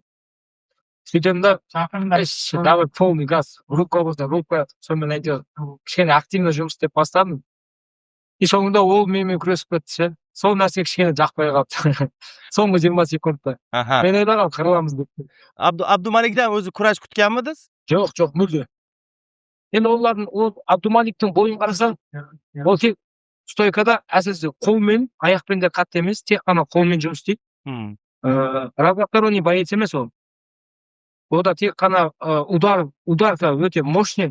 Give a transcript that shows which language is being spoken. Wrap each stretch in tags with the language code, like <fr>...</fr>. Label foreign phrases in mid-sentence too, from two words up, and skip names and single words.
<kk>Сөйтемін да,</kk> <ru>давай полный газ,</ru> <kk>рука болса рука, сонымен әйтеуір кішкене активно жұмыс істеп бастадым. И соңында ол менімен күресіп кетті ше. Сол нәрсе кішкене жақпай қалды. Соңғы 20 секундта. Мен ойлағам қырыламыз деп.</kk> <uz>Abdumaliktан o'zi kurash kutganmidingiz?</uz> <kk>Жоқ, мүлде. Енді Абдумаликтің бойын қарасаң, ол тек стойкада әсіресе қолмен, аяқпен де қатты емес, тек қана қолмен жұмыс істейді.</kk> <ru>Разносторонний боец</ru> <kk>емес ол. Ода тек қана удар өте мощный.</kk>